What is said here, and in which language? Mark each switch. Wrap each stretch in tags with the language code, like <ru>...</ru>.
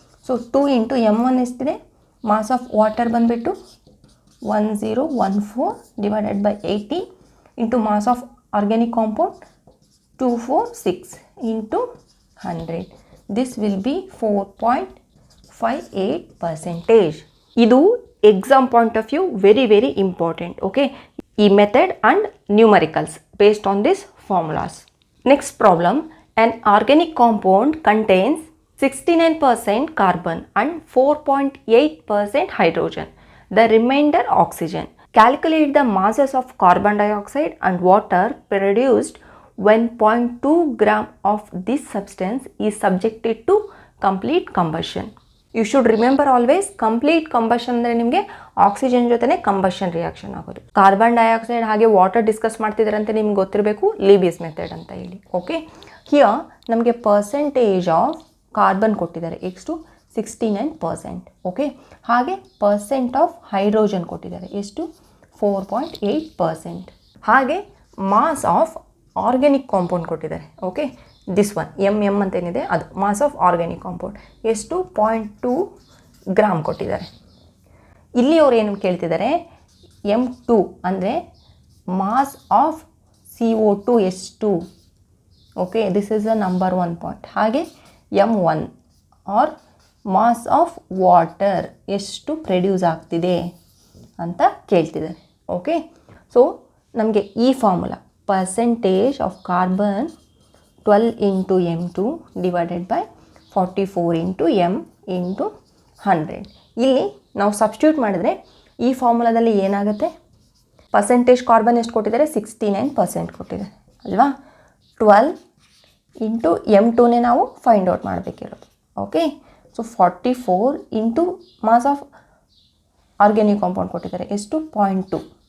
<en>So 2 into M1 ಎಷ್ಟಿದೆ, mass of water ಬಂದುಬಿಟ್ಟು 1014 divided by 80 into mass of organic compound 246 into 100. This will be 4.58%. ಇದು exam point of view very important. Okay, ಈ method and numericals based on this formulas. Next problem, an organic compound contains 69% carbon and 4.8% hydrogen, the remainder oxygen. Calculate the masses of carbon dioxide and water produced when 0.2 gram of this substance is subjected to complete combustion. You should remember always, complete combustion</en> <kn>ಅಂದರೆ ನಿಮಗೆ oxygen ಜೊತೆನೇ combustion reaction ಆಗೋದು. Carbon dioxide ಹಾಗೆ water discuss ಮಾಡ್ತಿದ್ದಾರೆ ಅಂತ ನಿಮ್ಗೆ ಗೊತ್ತಿರಬೇಕು, ಲೀಬಿಯಸ್ method ಅಂತ ಹೇಳಿ. ಓಕೆ, ಹಿಯರ್ ನಮಗೆ ಪರ್ಸೆಂಟೇಜ್ ಆಫ್ ಕಾರ್ಬನ್ ಕೊಟ್ಟಿದ್ದಾರೆ ಎಷ್ಟು 69%. ಓಕೆ, ಹಾಗೆ ಪರ್ಸೆಂಟ್ ಆಫ್ ಹೈಡ್ರೋಜನ್ ಕೊಟ್ಟಿದ್ದಾರೆ ಎಷ್ಟು 4.8%. ಹಾಗೆ ಮಾಸ್ ಆಫ್ ಆರ್ಗ್ಯಾನಿಕ್ ಕಾಂಪೌಂಡ್ ಕೊಟ್ಟಿದ್ದಾರೆ. ಓಕೆ, ದಿಸ್ ಒನ್ ಎಮ್ ಅಂತ ಏನಿದೆ ಅದು ಮಾಸ್ ಆಫ್ ಆರ್ಗ್ಯಾನಿಕ್ ಕಾಂಪೌಂಡ್ ಎಷ್ಟು 0.2 ಗ್ರಾಮ್ ಕೊಟ್ಟಿದ್ದಾರೆ. ಇಲ್ಲಿ ಅವ್ರು ಏನು ಕೇಳ್ತಿದ್ದಾರೆ, M2 ಅಂದರೆ ಮಾಸ್ ಆಫ್ CO2 ಎಷ್ಟು. Okay,</kn> <en>This is a number 1 point.</en> <kn>ಹಾಗೆ M1 R mass of water ಎಷ್ಟು ಪ್ರೊಡ್ಯೂಸ್ ಆಗ್ತಿದೆ ಅಂತ ಕೇಳ್ತಿದ್ದಾರೆ.</kn> <en>okay, so</en> <kn>ನಮಗೆ ಈ formula</kn> <en>percentage of carbon 12 into M2 divided by 44 into M into 100.</en> <kn>ಇಲ್ಲಿ ನಾವು ಸಬ್ಸ್ಟಿಟ್ಯೂಟ್ ಮಾಡಿದ್ರೆ ಈ ಫಾರ್ಮುಲಾದಲ್ಲಿ ಏನಾಗುತ್ತೆ, ಪರ್ಸೆಂಟೇಜ್ ಕಾರ್ಬನ್ ಎಷ್ಟು ಕೊಟ್ಟಿದ್ದಾರೆ 69% ಕೊಟ್ಟಿದ್ದಾರೆ ಅಲ್ವಾ. 12 ಇಂಟು M2ನೇ ನಾವು find out ಮಾಡಬೇಕಿರೋದು. Okay, so 44 into mass of organic compound ಕೊಟ್ಟಿದ್ದಾರೆ ಎಷ್ಟು 0.2.</kn>